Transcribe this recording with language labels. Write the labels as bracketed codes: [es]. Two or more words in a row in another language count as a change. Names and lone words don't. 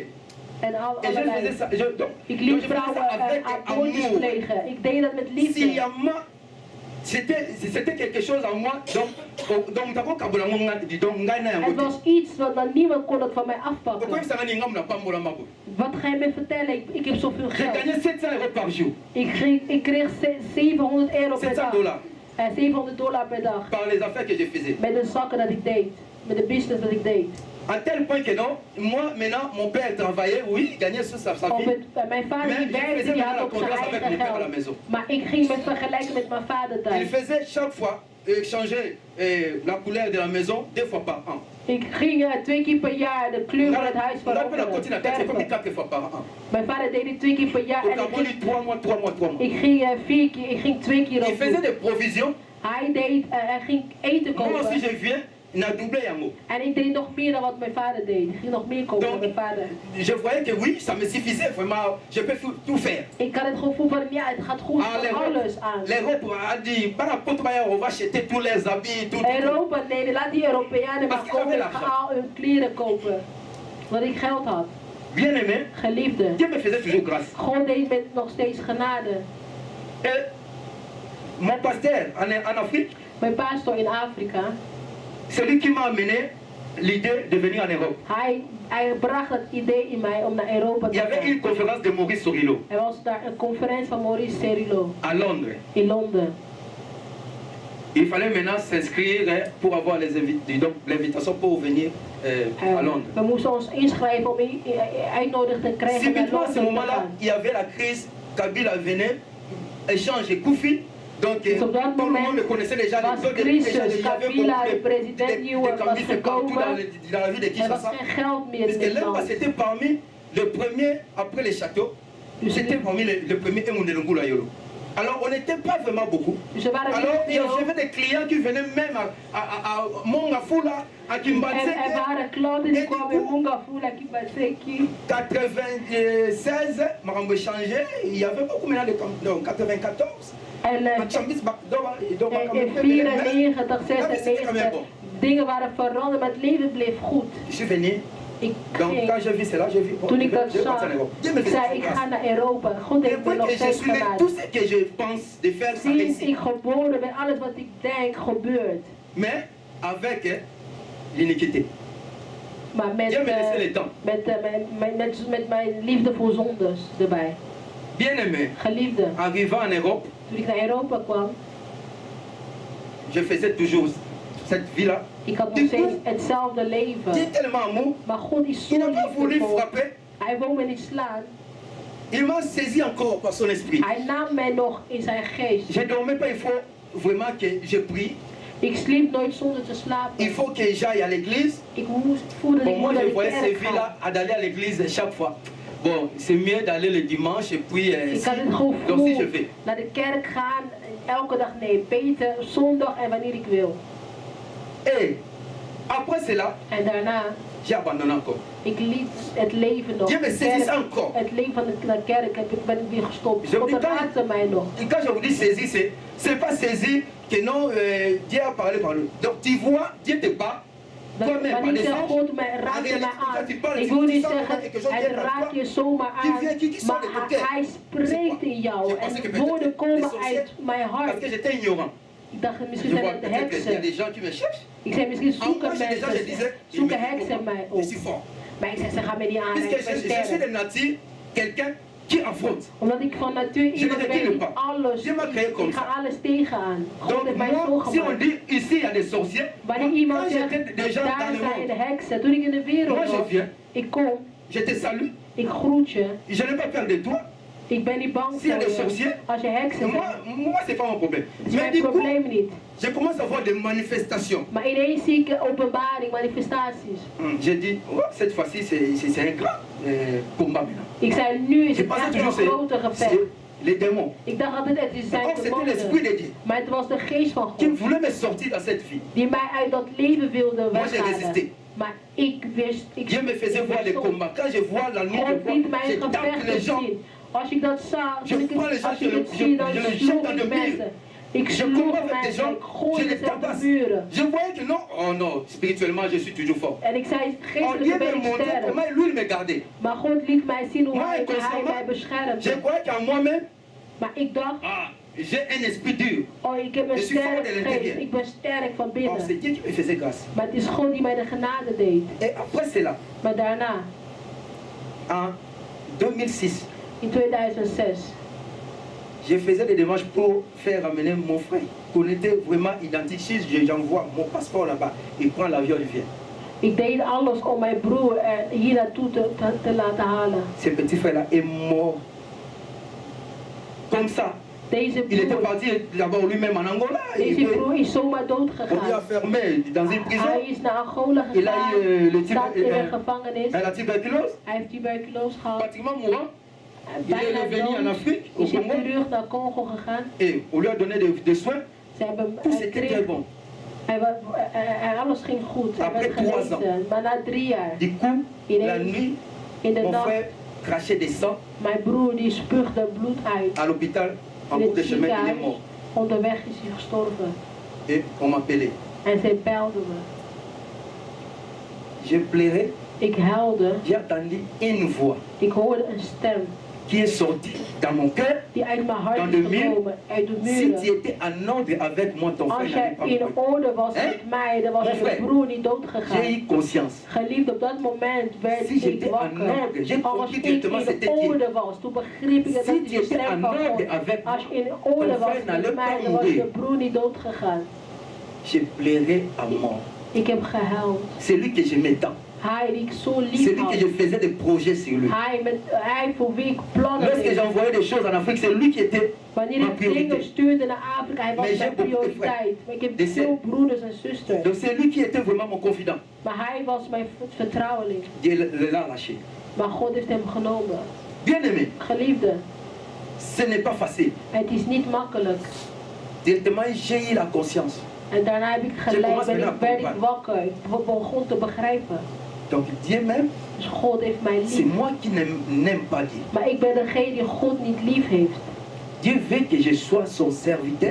[nl] En allerlei. Ik liet vrouwen abortus plegen. Ik deed dat met liefde. [fr] C'était quelque chose en moi, donc [nl] Het was iets wat niemand kon het van mij afpakken. Wat ga je me vertellen? Ik heb zoveel [fr] J'ai [nl] geld. [fr] gagné 700 € par jour. [nl] Ik kreeg 700 euro per 700 dag. dollars $700 per dag. [fr] par les affaires que je faisais. [nl] Met de zakken dat ik deed. Met de business dat ik deed. [fr] À tel point que non, moi maintenant, mon père travaillait, oui, il gagnait sur sa vie. [nl] Mijn vader die werkte, die had ook zijn eigen geld. Maar ik ging met vergelijken met mijn vader [fr] Il [nl] thuis. [fr] faisait chaque fois changer la couleur de la maison 2 fois par an. [nl] Ik ging 2 keer per jaar de kleur van het huis veranderen. [fr] 4 fois par an. [nl] Mijn vader deed dit 2 keer per jaar. [fr] Au [nl] En [fr] Gabon, 3 mois, 3 mois, 3 mois. [nl] ik ging 2 keer [fr] Il [nl] op [fr] faisait [nl] bezoek. [fr] des provisions. [nl] Hij ging eten [fr] Moi aussi, [nl] kopen. [fr] je viens, il a doublé Yango. [nl] En ik deed nog meer dan wat mijn vader deed. Ik ging nog meer kopen dan mijn vader. [fr] Je voyais que oui, ça me suffisait, vraiment, je peux tout faire. [nl] Ik had het gevoel van, ja, het gaat goed voor alles aan. [fr] L'Europe a dit, par rapport à on va acheter tous les habits, tout. [nl] Europa, nee, laat die Europeanen maar komen. Ik ga al hun kleren kopen. Want ik geld had. [fr] Bien aimé, [nl] Geliefde. [fr] Dieu me faisait toujours grâce. [nl] God deed met nog steeds genade. [fr] Et mon pasteur en Afrique, [nl] Mijn pastor in Afrika, [fr] c'est lui qui m'a amené l'idée de venir en Europe. [nl] hij bracht het idee in mij om naar Europa [fr] Il [nl] te [fr] y avait [nl] gaan. [fr] une conférence de Maurice Sorilo [nl] Er was daar een conferentie van Maurice Cerullo [fr] à Londres. [nl] in Londen. [fr] Il fallait maintenant s'inscrire pour avoir l'invitation pour venir à Londres. [nl] We moesten ons inschrijven om uitnodiging te krijgen om naar [fr] Subitement, à ce [nl] Londen te [fr] moment-là, [nl] gaan. [fr] il y avait la crise. Kabila venait, échange Koufi. Donc, [nl] Dus op dat [fr] tout le monde [nl] moment [fr] connaissait déjà [nl] was [fr] les [nl] crisis. [fr] il y avait [nl] Kabila, de [fr] beaucoup [nl] president nieuwe, was [fr] cambistes partout [nl] gekomen. [fr] dans la ville de [nl] Er was [fr] Kinshasa. [nl] geen geld meer [fr] Parce [nl] in [fr] que [nl] het [fr] Lemba, [nl] land. [fr] c'était parmi le premier, après les châteaux, [nl] Dus [fr] c'était [nl] nu- [fr] parmi le premier Emundelungula Yolo. Alors, on n'était pas vraiment beaucoup. [nl] Dus er waren [fr] Alors, [nl] niet veel. [fr] j'avais des clients qui venaient même à Mongafula, à [nl] Er [fr] Kimbatseke. [nl] waren klanten die kwamen in Mungafula, Kibaseki. [fr] 96, Marambo changé, il y avait beaucoup maintenant de non, 94. [nl] En in 94, 96, dingen waren veranderd, maar het leven bleef goed. [fr] Je suis venu. Donc quand j'ai vu cela, j'ai vu. [nl] Toen ik dat zag, zei ik ga naar Europa. God heeft me [fr] Depuis [nl] nog [fr] que je [nl] steeds [fr] suis né, [nl] gedaan. [fr] tout ce que je pense de faire, ça [nl] Sinds [fr] réussit. [nl] ik geboren ben, alles wat ik denk gebeurt. [fr] Mais avec l'iniquité. [nl] Maar met, [fr] Dieu me laissait le temps. [nl] met mijn liefde voor zondes erbij. [fr] Bien aimé, [nl] Geliefde, [fr] arrivant en Europe, [nl] toen ik naar Europa kwam, [fr] je faisais toujours cette vie-là. [nl] ik had nog steeds hetzelfde [fr] Dieu [nl] leven. [fr] est tellement amour, [nl] Maar God is zo [fr] il n'a pas voulu [nl] liefdevol. [fr] frapper. [nl] Hij wou me niet slaan. [fr] Il m'a saisi encore par son esprit. [nl] Hij nam mij nog in zijn geest. [fr] Je ne dormais pas, il faut vraiment que je prie. [nl] Ik sliep nooit zonder te [fr] Il [nl] slapen. [fr] faut que j'aille à l'église. [nl] Ik voelde [fr] Bon, [nl] ik [fr] moi, [nl] moet naar [fr] je [nl] de [fr] voyais ces [nl] kerk gaan. [fr] vies-là d'aller à l'église chaque fois. Bon, c'est mieux d'aller le dimanche et puis [nl] Ik had het [fr] donc si je [nl] gevoel [fr] vais. [nl] naar de kerk gaan, elke dag nee, beter zondag en wanneer ik wil. [fr] Et après cela, [nl] En daarna, [fr] j'ai abandonné encore. [nl] ik liet het leven nog. [fr] Dieu me [nl] De [fr] saisit [nl] kerk- [fr] encore. [nl] Het leven van de kerk ben ik weer gestopt. [fr] Je [nl] God [fr] dis, [nl] raakte mij nog. [fr] Et quand je vous dis saisir, c'est pas saisir que non, Dieu a parlé par nous. Donc tu vois, Dieu te bat. Toi-même, par [nl] Wanneer zegt [fr] naissance, [nl] God mij [fr] en [nl] raakt [fr] réalité, [nl] mij [fr] quand tu [nl] aan. [fr] parles, [nl] Ik [fr] tu [nl] wil niet [fr] sens [nl] zeggen, [fr] quelque chose [nl] hij [fr] vient vers [nl] raakt [fr] toi. [nl] je zomaar [fr] Tu [nl] aan. [fr] viens, qui sort de ton [nl] Maar [fr] cœur. [nl] hij spreekt in jou. [fr] Je pensais que [nl] En [fr] peut-être [nl] woorden [fr] les [nl] komen [fr] sorciers, [nl] uit mijn [fr] parce [nl] hart. [fr] que j'étais ignorant. [nl] Ik dacht, [fr] Je [nl] misschien [fr] vois [nl] zijn het de [fr] peut-être qu'il y a [nl] heksen. [fr] des gens qui me cherchent. [nl] Ik zei, misschien [fr] En [nl] zoeken [fr] moi, j'ai des gens, je disais, [nl] mensen, [fr] il me [nl] zoeken [fr] fait [nl] heksen mij [fr] comprendre. [nl] op. [fr] Je suis fort. [nl] Maar ik zei, ze gaan mij niet aan, ik [fr] Puisque [nl] ben [fr] je suis [nl] sterk. [fr] de nature quelqu'un qui affronte. [nl] Omdat ik van natuur iemand [fr] ne [nl] ben [fr] recule [nl] die [fr] pas. [nl] alles, [fr] Dieu m'a créé comme [nl] ik ga [fr] ça. [nl] alles tegenaan. God [fr] Donc [nl] heeft mij zo [fr] moi, si on [nl] gemaakt. [fr] dit ici il y a des sorciers, [nl] Wanneer [fr] moi, [nl] iemand [fr] quand [nl] zegt, [fr] j'étais déjà [nl] daar [fr] dans le [nl] zijn de [fr] monde, [nl] heksen. Toen ik in de wereld [fr] moi je [nl] was, [fr] viens, [nl] ik kom, [fr] je te salue, [nl] ik groet je. [fr] je n'ai pas peur de toi. [nl] Ik ben niet bang [fr] S'il y a [nl] voor [fr] des [nl] je. [fr] sorciers, [nl] Als je heksen [fr] moi, [nl] bent, [fr] moi c'est pas mon problème. [nl] dat is [fr] Mais [nl] mijn [fr] du coup, [nl] probleem niet. [fr] je commence à voir des manifestations. [nl] Maar ineens zie ik openbaring, manifestaties. [fr] J'ai dit, oh, cette fois-ci c'est un grand combat maintenant. [nl] Ik zei, nu is [fr] Je [nl] het [fr] pensais [nl] echt een [fr] toujours [nl] groter [fr] c'est [nl] gevecht. [fr] les démons. [nl] Ik dacht altijd, het is zijn [fr] Or c'était l'esprit [nl] demonen. [fr] de Dieu [nl] Maar het was de geest van [fr] qui [nl] God. [fr] voulait me sortir dans cette vie. [nl] Die mij uit dat leven wilde [fr] Moi j'ai [nl] weghalen. [fr] résisté. [nl] Maar ik wist, [fr] Dieu me faisait voir les [nl] bestond. [fr] combats. Quand je vois la nuit, [nl] God liet mij [fr] je tape les [nl] gevechten [fr] gens. [nl] zien. Als ik dat zag, [fr] Je [nl] als ik [fr] prends les [nl] het, [fr] gens, [nl] als ik het zie, dan sloeg ik mensen. Ik [fr] Je [nl] sloeg [fr] combats avec des [nl] mensen, [fr] gens, [nl] ik gooide [fr] je les [nl] ze op de [fr] tabasse. [nl] muren. [fr] Je voyais que non, oh non, spirituellement je suis toujours fort. [nl] En ik zei, [fr] Oh, [nl] geestelijk [fr] Dieu [nl] ben [fr] me [nl] ik [fr] montrait [nl] sterk. [fr] comment lui il me gardait. [nl] Maar God liet mij zien hoe [fr] Moi, [nl] hij mij [fr] inconsciemment, je [nl] beschermde. [fr] croyais qu'en moi-même, [nl] Maar ik dacht, [fr] ah, j'ai un esprit dur. [nl] oh, ik heb een [fr] Je suis fort [nl] sterke [fr] de [nl] geest, [fr] l'intérieur. [nl] ik ben sterk van [fr] Oh, [nl] binnen. [fr] c'est Dieu qui me faisait grâce. [nl] Maar het is God die mij de genade deed. [fr] Et après cela, [nl] Maar daarna, [fr] en 2006, [nl] in 2006, [fr] je faisais des démarches pour faire ramener mon frère, qu'on était vraiment identiques. J'envoie mon passeport là-bas, il prend l'avion, il vient. [nl] ik deed alles om mijn broer hier naartoe te laten halen. [fr] Ce petit frère-là est mort. Comme ça. [nl] Deze [fr] Il était [nl] broer, [fr] parti d'abord lui-même en Angola. [nl] deze broer is zomaar dood [fr] On lui a [nl] gegaan. [fr] fermé dans une prison. [nl] Hij is naar Angola [fr] Il a [nl] gegaan, [fr] eu le [nl] zat in een gevangenis. [fr] elle a tuberculose, [nl] Hij heeft tuberculose gehad. [fr] pratiquement mourant. Il est [nl] Bijna [fr] revenu en [nl] dood. [fr] Afrique, au [nl] Is hij [fr] Congo, [nl] terug naar Congo gegaan. [fr] et on lui a donné des soins. [nl] Ze hebben [fr] Tout [nl] hij [fr] c'était très [nl] kreeg, [fr] bon. [nl] alles ging goed. Hij [fr] Après [nl] werd [fr] 3 ans. [nl] genezen. Maar na 3 jaar, [fr] Du coup, la nuit, [nl] in de [fr] mon [nl] nacht, [fr] frère crachait des sangs [nl] mijn broer die spuugde bloed uit. [fr] à l'hôpital. En [nl] In [fr] cours de [nl] het [fr] chemin, il est [nl] ziekenhuis, [fr] mort. [nl] onderweg is hij gestorven. [fr] Et on m'appelait. [nl] En zij belden me. [fr] Je pleurais, [nl] Ik huilde. [fr] j'ai entendu une voix [nl] Ik hoorde een stem [fr] qui est sortie dans mon cœur. [nl] die uit mijn hart [fr] Dans [nl] is [fr] de mur. [nl] gekomen. Uit de [fr] Si tu [nl] muren. [fr] étais en ordre avec moi, ton [nl] Als [fr] frère [nl] jij [fr] n'allait pas [nl] in [fr] mourir. [nl] orde was Hè? met mij, dan was [fr] Mon [nl] je [fr] frère, [nl] broer niet dood [fr] J'ai [nl] gegaan. [fr] eu conscience. [nl] Geliefd, op dat moment werd [fr] Si [nl] ik [fr] j'étais en [nl] wakker. [fr] ordre, j'ai [nl] Als [fr] compris [nl] ik [fr] directement [nl] in [fr] c'était [nl] de [fr] Dieu. [nl] orde was, toen begreep ik dat [fr] Si [nl] het [fr] tu [nl] de [fr] étais [nl] stem [fr] en [nl] van [fr] ordre [nl] God. [fr] avec moi, [nl] Als je in orde [fr] ton [nl] was [fr] frère n'allait [nl] met mij, [fr] pas [nl] dan was [fr] mourir. [nl] je broer niet dood gegaan. [fr] je pleurais à mort. [nl] Ik heb gehuild. [fr] C'est lui que j'aimais tant. [nl] Hij die ik zo [fr] C'est [nl] lief [fr] lui [nl] had. [fr] que je faisais des projets sur lui. [nl] Hij voor wie ik plannen [fr] Lorsque [nl] deed. [fr] j'envoyais des choses en Afrique, c'est lui qui était [nl] Wanneer [fr] ma [nl] ik dingen [fr] priorité. [nl] stuurde naar Afrika, hij was [fr] Mais [nl] mijn [fr] j'ai beaucoup de [nl] prioriteit. Maar ik heb Dus veel broeders en zusters. [fr] Donc c'est lui qui était vraiment mon confident. [nl] Maar hij was mijn vertrouweling. [fr] Dieu l'a lâché. [nl] Maar God heeft hem genomen. [fr] Bien-aimé, [nl] Geliefde, [fr] ce n'est pas facile. [nl] het is niet makkelijk. [fr] Directement, j'ai eu la conscience. [nl] En daarna heb ik geleid, werd ik wakker. Ik begon te begrijpen. [fr] Donc Dieu m'aime, [nl] Dus God heeft mij [fr] c'est [nl] lief. [fr] moi qui n'aime pas Dieu. [nl] Maar ik ben degene die God niet lief heeft. [fr] Dieu veut que je sois son serviteur.